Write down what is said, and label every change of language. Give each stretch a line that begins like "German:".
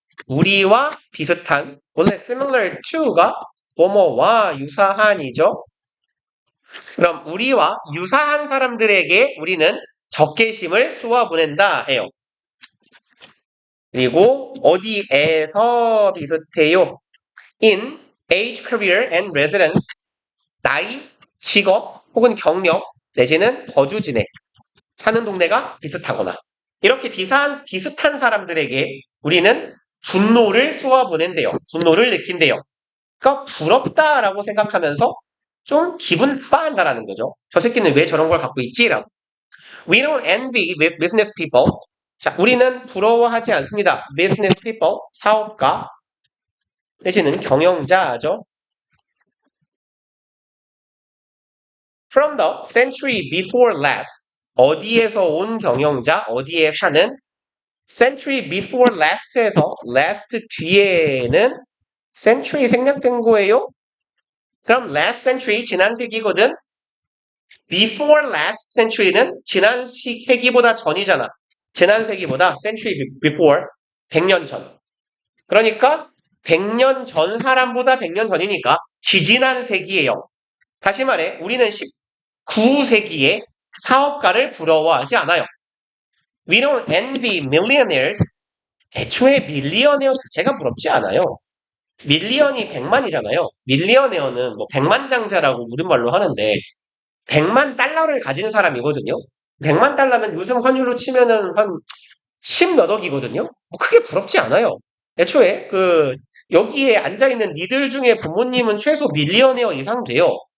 Korean: 우리와 비슷한 원래 similar to가 뭐뭐와 유사한이죠. 그럼 우리와 유사한 사람들에게 우리는 적개심을 쏘아보낸다예요. 그리고 어디에서 비슷해요?
English: In age, career, and residence.
Korean: 나이, 직업, 혹은 경력, 내지는 거주 지내. 사는 동네가 비슷하거나. 이렇게 비슷한 사람들에게 우리는 분노를 쏘아보낸대요. 분노를 느낀대요. 그러니까 부럽다라고 생각하면서 좀 기분 빠한다라는 거죠. 저 새끼는 왜 저런 걸 갖고 있지? 라고.
English: We don't envy business people.
Korean: 자, 우리는 부러워하지 않습니다. business people, 사업가, 내지는 경영자죠.
English: From the century before last.
Korean: 어디에서 온 경영자, 어디에 사는 century before last에서 last 뒤에는 century 생략된 거예요. 그럼 last century, 지난 세기거든. before last century는 지난 세기보다 전이잖아. 지난 세기보다 century before 100년 전. 그러니까 100년 전 사람보다 100년 전이니까 지지난 세기예요. 다시 말해 우리는 19세기에 사업가를 부러워하지 않아요.
English: We don't envy millionaires.
Korean: 애초에 밀리어네어 자체가 부럽지 않아요. 밀리언이 100만이잖아요. 밀리어네어는 뭐 100만장자라고 우리말로 하는데 100만 달러를 가진 사람이거든요. 100만 달러면 요즘 환율로 치면은 한 10몇 억이거든요. 뭐 크게 부럽지 않아요. 애초에 여기에 앉아있는 니들 중에 부모님은 최소 밀리어네어 이상 돼요.